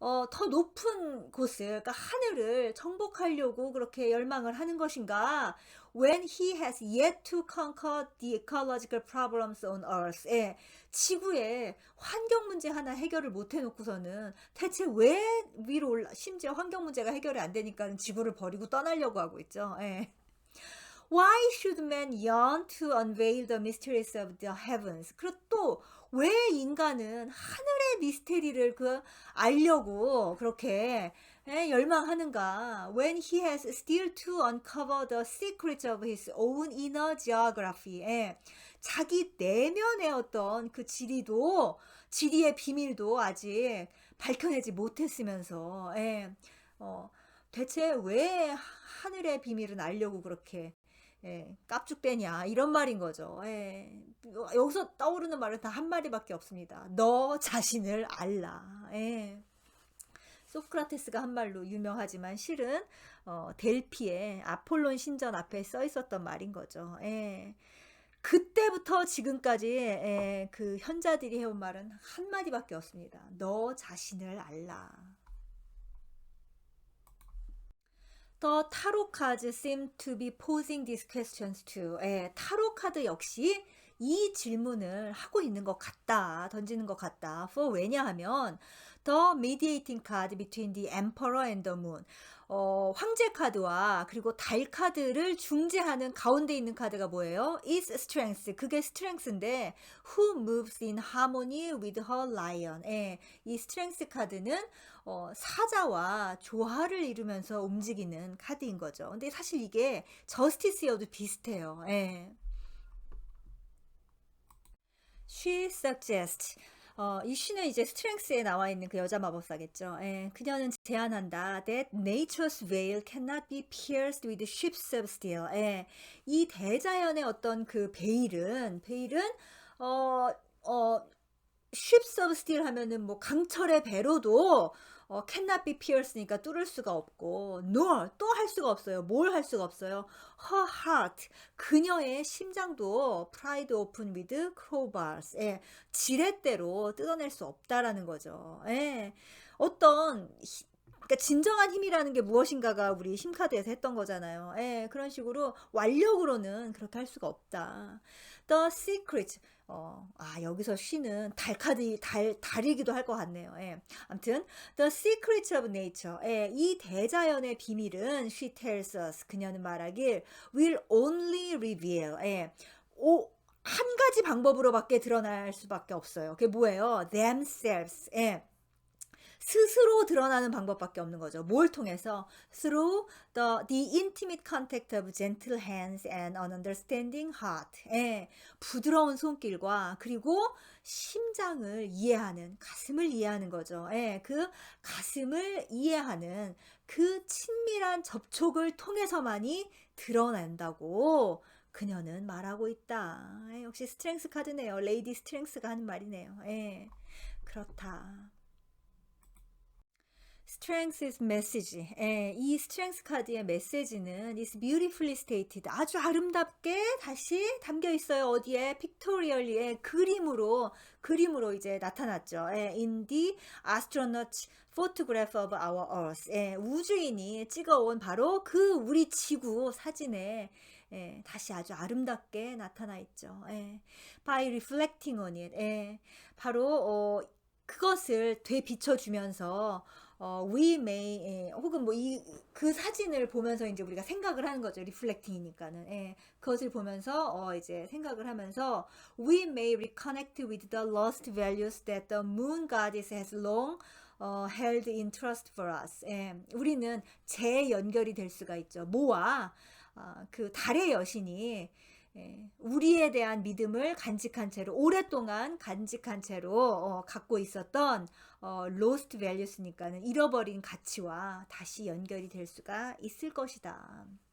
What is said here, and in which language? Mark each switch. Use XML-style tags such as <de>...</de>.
<ko>더 높은 곳을, 그러니까 하늘을 정복하려고 그렇게 열망을 하는 것인가?</ko> <en>When he has yet to conquer the ecological problems on Earth.</en> <ko>지구의 환경 문제 하나 해결을 못 해놓고서는 대체 왜 위로 심지어 환경 문제가 해결이 안 되니까 지구를 버리고 떠나려고 하고 있죠.</ko> <en>Why should man yearn to unveil the mysteries of the heavens?</en> <ko>그리고 또 왜 인간은 하늘의 미스테리를 알려고 그렇게 열망하는가?</ko> <en>When he has still to uncover the secrets of his own inner geography.</en> <ko>자기 내면의 어떤 그 지리의 비밀도 아직 밝혀내지 못했으면서, 대체 왜 하늘의 비밀은 알려고 그렇게 깝죽대냐, 이런 말인 거죠. 여기서 떠오르는 말은 다 한 마디밖에 없습니다. 너 자신을 알라. 소크라테스가 한 말로 유명하지만 실은 델피의 아폴론 신전 앞에 써 있었던 말인 거죠. 그때부터 지금까지 그 현자들이 해온 말은 한 마디밖에 없습니다. 너 자신을 알라.</ko> <en>The tarot cards seem to be posing these questions too.</en> <ko>타로 카드 역시 이 질문을 하고 있는 것 같다, 던지는 것 같다.</ko> <en>For</en> <ko>왜냐하면</ko> <en>the mediating card between the emperor and the moon.</en> <ko>황제 카드와 그리고 달 카드를 중재하는 가운데 있는 카드가 뭐예요?</ko> <en>is strength.</en> <ko>그게 strength인데</ko> <en>who moves in harmony with her lion.</en> <ko>예, 이 strength 카드는 사자와 조화를 이루면서 움직이는 카드인 거죠. 근데 사실 이게 저스티스여도 비슷해요. 예.</ko> <en>She suggests.</en> <ko>이 she는 이제 스트렝스에 나와 있는 그 여자 마법사겠죠. 예, 그녀는 제안한다.</ko> <en>That nature's veil cannot be pierced with ships of steel.</en> <ko>예, 이 대자연의 어떤 그 베일은 어, 어,</ko> <en>ships of steel</en> <ko>하면은 뭐 강철의 배로도</ko> <en>cannot be pierced</en> <ko>니까 뚫을 수가 없고</ko> <en>nor</en> <ko>또 할 수가 없어요. 뭘 할 수가 없어요.</ko> <en>her heart</en> <ko>그녀의 심장도</ko> <en>pried open with crowbars.</en> <ko>예, 지렛대로 뜯어낼 수 없다라는 거죠. 예, 어떤 그러니까 진정한 힘이라는 게 무엇인가가 우리 힘카드에서 했던 거잖아요. 예, 그런 식으로 완력으로는 그렇게 할 수가 없다.</ko> <en>The secret.</en> <ko>여기서 쉬는 달이기도 할 것 같네요. 예. 아무튼,</ko> <en>The secret of nature.</en> <ko>예, 이 대자연의 비밀은,</ko> <en>she tells us.</en> <ko>그녀는 말하길,</ko> <en>will only reveal.</en> <ko>예. 한 가지 방법으로밖에 드러날 수밖에 없어요. 그게 뭐예요?</ko> <en>themselves.</en> <ko>예. 스스로 드러나는 방법밖에 없는 거죠. 뭘 통해서?</ko> <en>Through the intimate contact of gentle hands and an understanding heart.</en> <ko>예, 부드러운 손길과 그리고 심장을 이해하는, 가슴을 이해하는 거죠. 예, 그 가슴을 이해하는 그 친밀한 접촉을 통해서만이 드러난다고 그녀는 말하고 있다. 예, 역시 스트렝스 카드네요. 레이디 스트렝스가 하는 말이네요. 예, 그렇다.</ko> <en>Strength's message.</en> <ko>예, 이 strength 카드의 메시지는</ko> <en>is beautifully stated.</en> <ko>아주 아름답게 다시 담겨 있어요. 어디에? pictorially의 그림으로 이제 나타났죠.</ko> <en>예, in the astronaut's photograph of our Earth.</en> <ko>예, 우주인이 찍어온 바로 그 우리 지구 사진에 예, 다시 아주 아름답게 나타나 있죠.</ko> <en>예, by reflecting on it.</en> <ko>예, 바로 그것을 되비춰주면서</ko> <en>we may</en> <ko>혹은 뭐 그 사진을 보면서 이제 우리가 생각을 하는 거죠. 리플렉팅이니까는. 예, 그것을 보면서 이제 생각을 하면서</ko> <en>we may reconnect with the lost values that the moon goddess has long held in trust for us.</en> <ko>예, 우리는 재연결이 될 수가 있죠. 뭐와 그 달의 여신이 우리에 대한 믿음을 간직한 채로 오랫동안 간직한 채로 갖고 있었던</ko> <en>lost values</en> <ko>니까는 잃어버린 가치와 다시 연결이 될 수가 있을 것이다.</ko>